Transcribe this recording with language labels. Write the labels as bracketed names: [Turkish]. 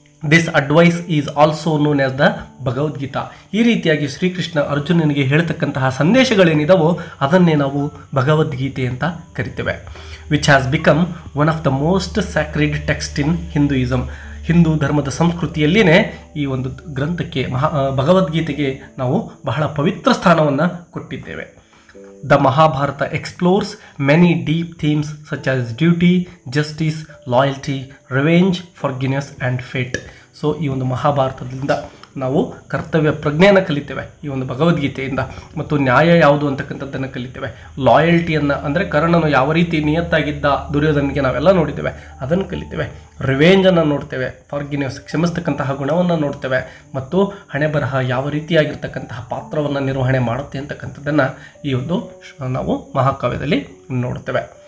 [English] This advice is also known as the Bhagavad Gita. [Kannada] ಈ ರೀತಿಯಾಗಿ ಶ್ರೀಕೃಷ್ಣ ಅರ್ಜುನನಿಗೆ ಹೇಳ್ತಕ್ಕಂತಹ ಸಂದೇಶಗಳೇನಿದಾವೋ ಅದನ್ನೇ ನಾವು ಭಗವದ್ಗೀತೆ ಅಂತ ಕರಿತೇವೆ. [English] Which has become one of the most sacred text in Hinduism. [Kannada] Hindu ಧರ್ಮದ ಸಂಸ್ಕೃತಿಯಲ್ಲಿಯೇ ಈ ಒಂದು ಗ್ರಂಥಕ್ಕೆ ಭಗವದ್ಗೀತೆಗೆ ನಾವು ಬಹಳ ಪವಿತ್ರ ಸ್ಥಾನವನ್ನು ಕೊಟ್ಟಿದ್ದೇವೆ. [English] The Mahabharata explores many deep themes such as duty, justice, loyalty, revenge, forgiveness and fate. [Kannada] So ಈ ಒಂದು ಮಹಾಭಾರತದಿಂದ ನಾವು ಕರ್ತವ್ಯ ಪ್ರಜ್ಞೆಯನ್ನು ಕಲಿತೇವೆ ಈ ಒಂದು ಭಗವದ್ಗೀತೆಯಿಂದ, ಮತ್ತು ನ್ಯಾಯ ಯಾವುದು ಅಂತಕ್ಕಂಥದ್ದನ್ನು ಕಲಿತೇವೆ. ಲಾಯಲ್ಟಿಯನ್ನು ಅಂದರೆ ಕರ್ಣನು ಯಾವ ರೀತಿ ನಿಯತ್ತಾಗಿದ್ದ ದುರ್ಯೋಧನಿಗೆ ನಾವೆಲ್ಲ ನೋಡಿದ್ದೇವೆ, ಅದನ್ನು ಕಲಿತೇವೆ. ರಿವೆಂಜನ್ನು ನೋಡ್ತೇವೆ, ಫಾರ್ಗಿವ್ನೆಸ್ ಕ್ಷಮಿಸ್ತಕ್ಕಂತಹ ಗುಣವನ್ನು ನೋಡ್ತೇವೆ, ಮತ್ತು ಹಣೆ ಬರಹ ಯಾವ ರೀತಿಯಾಗಿರ್ತಕ್ಕಂತಹ ಪಾತ್ರವನ್ನು ನಿರ್ವಹಣೆ ಮಾಡುತ್ತೆ ಅಂತಕ್ಕಂಥದ್ದನ್ನು ಈ ಒಂದು ನಾವು ಮಹಾಕಾವ್ಯದಲ್ಲಿ ನೋಡ್ತೇವೆ.